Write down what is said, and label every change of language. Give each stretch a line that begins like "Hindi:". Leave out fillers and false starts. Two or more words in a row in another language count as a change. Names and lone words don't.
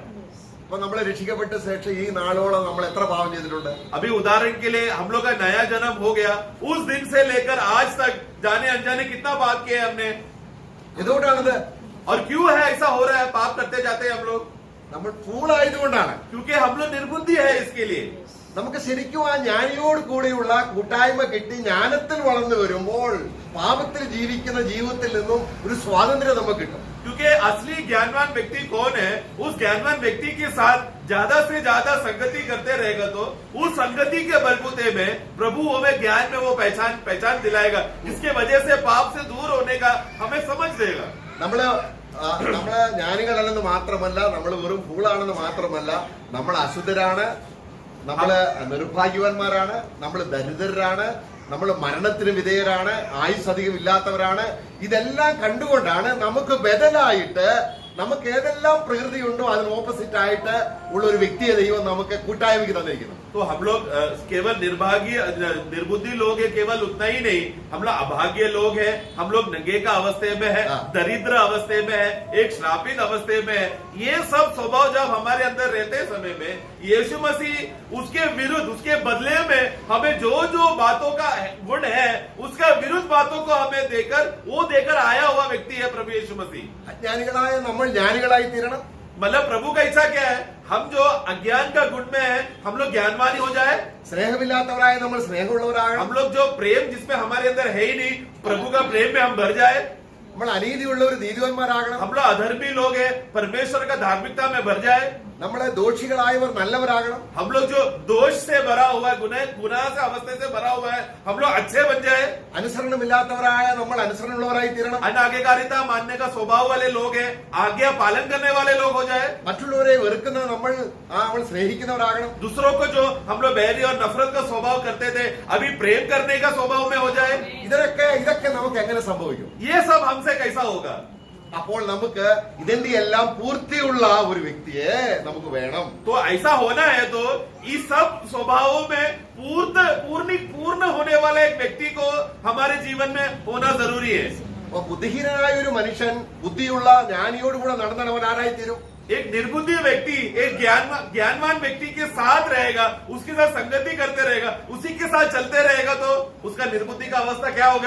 Malayalam: അപ്പൊ നമ്മളെ രക്ഷിക്കപ്പെട്ട ശേഷം ഈ നാളോളം നമ്മൾ എത്ര പാപം ചെയ്തിട്ടുണ്ട്?
Hindi: अभी उदाहरण के लिए हम लोग का नया जन्म हो गया, उस दिन से लेकर आज तक जाने अनजाने कितना पाप किया हमने.
Malayalam: എന്തുകൊണ്ടാണിത്?
Hindi: और क्यों है ऐसा हो रहा है? पाप करते जाते हैं हम लोग
Malayalam: നമ്മൾ ഫൂളായതുകൊണ്ടാണ്.
Hindi: क्योंकि हम लोग निर्बुद्धि है. इसके लिए
Malayalam: നമുക്ക് ശരിക്കും ആ ജ്ഞാനിയോട് കൂടിയുള്ള കൂട്ടായ്മ കിട്ടി ജ്ഞാനത്തിൽ വളർന്നു വരുമ്പോൾ പാപത്തിൽ ജീവിക്കുന്ന ജീവിതത്തിൽ നിന്നും ഒരു സ്വാതന്ത്ര്യം നമുക്ക് കിട്ടും.
Hindi: क्योंकि असली ज्ञानवान व्यक्ति कौन है? उस ज्ञानवान व्यक्ति के साथ ज्यादा से ज्यादा संगति करते रहेगा तो उस संगति के बलबूते में प्रभु हमें ज्ञान में वो पहचान दिलाएगा, जिसके वजह से पाप से दूर होने का हमें समझ देगा.
Malayalam: നമ്മള് ജ്ഞാനികളല്ലെന്ന് മാത്രമല്ല, നമ്മൾ വെറും ഫൂളാണെന്ന് മാത്രമല്ല, നമ്മൾ അശുദ്ധരാണ്, നമ്മള് നിർഭാഗ്യവാന്മാരാണ്, നമ്മൾ ദരിദ്രരാണ്, നമ്മൾ മരണത്തിന് വിധേയരാണ്, ആയുസ് അധികം ഇല്ലാത്തവരാണ്. ഇതെല്ലാം കണ്ടുകൊണ്ടാണ് നമുക്ക് ബദലായിട്ട് നമുക്ക് ഏതെല്ലാം പ്രകൃതിയുണ്ടോ അതിന് ഓപ്പോസിറ്റ് ആയിട്ട് ഉള്ള ഒരു വ്യക്തിയെ ദൈവം നമുക്ക് കൂട്ടായ്മയ്ക്ക് തന്നിരിക്കുന്നു.
Hindi: तो हम लोग केवल निर्बुद्धि लोग है, केवल उतना ही नहीं, हम लोग अभाग्य लोग हैं, हम लोग नंगे का अवस्थे में है, दरिद्र अवस्थे में है, एक श्रापित अवस्थे में है. ये सब स्वभाव जब हमारे अंदर रहते समय में यीशु मसीह उसके विरुद्ध, उसके बदले में हमें जो जो बातों का गुण है उसका विरुद्ध बातों को हमें देकर आया हुआ व्यक्ति है प्रभु यीशु मसीह.
Malayalam: അജ്ഞാനികളായ നമ്മൾ ജ്ഞാനികളായി തീരണം.
Hindi: मतलब प्रभु का इच्छा क्या है? हम जो अज्ञान का गुण में है हम लोग ज्ञानवानी हो जाए.
Malayalam: സ്നേഹമില്ലാത്തവരായ നമ്മൾ സ്നേഹമുള്ളവരാകണം.
Hindi: हम लोग जो प्रेम जिसमें हमारे अंदर है ही नहीं, प्रभु का प्रेम में हम भर जाए.
Malayalam: നമ്മൾ അനീതിയുള്ളവർ നീതിവാന്മാരാകണം.
Hindi: हम लोग अधर्मी लोग हैं, परमेश्वर का धार्मिकता में भर जाए.
Malayalam: നമ്മളെ ദോഷികളായവർ നല്ലവരാകണം.
Hindi: हम लोग जो दोष से भरा हुआ है, गुनाह से अवस्थे से भरा हुआ है, हम लोग अच्छे बन जाए.
Malayalam: അനുസരണമില്ലാത്തവരായ നമ്മൾ അനുസരണമുള്ളവരായി തീരണം.
Hindi: अनाज्ञाकारिता मानने का स्वभाव वाले लोग हैं, आज्ञा पालन करने वाले लोग हो जाए.
Malayalam: മറ്റുള്ളവരെ വെറുക്കുന്ന നമ്മൾ സ്നേഹിക്കുന്നവരാകണം.
Hindi: दूसरों को जो हम लोग बैरी और नफरत का स्वभाव करते थे, अभी प्रेम करने का स्वभाव में हो जाए.
Malayalam: ഇതൊക്കെ നമുക്ക് എങ്ങനെ സംഭവിക്കും?
Hindi: ये सब हमसे कैसा होगा?
Malayalam: അപ്പോൾ നമുക്ക് ഇതിന്റെ എല്ലാം പൂർത്തിയുള്ള ഒരു വ്യക്തിയെ നമുക്ക് വേണം.
Hindi: तो ऐसा होना है तो इस सब स्वभावों में पूर्ण होने वाला एक व्यक्ति को हमारे जीवन में होना जरूरी है.
Malayalam: അപ്പൊ ബുദ്ധിഹീനനായ ഒരു മനുഷ്യൻ ബുദ്ധിയുള്ള ജ്ഞാനിയോടുകൂടെ നടന്നവൻ ആരായി തീരും?
Hindi: एक निर्बुद्धि व्यक्ति एक ज्ञानवान व्यक्ति के साथ रहेगा, उसके साथ संगति करते रहेगा, उसी के साथ चलते रहेगा तो उसका निर्बुद्धि का अवस्था क्या होगा?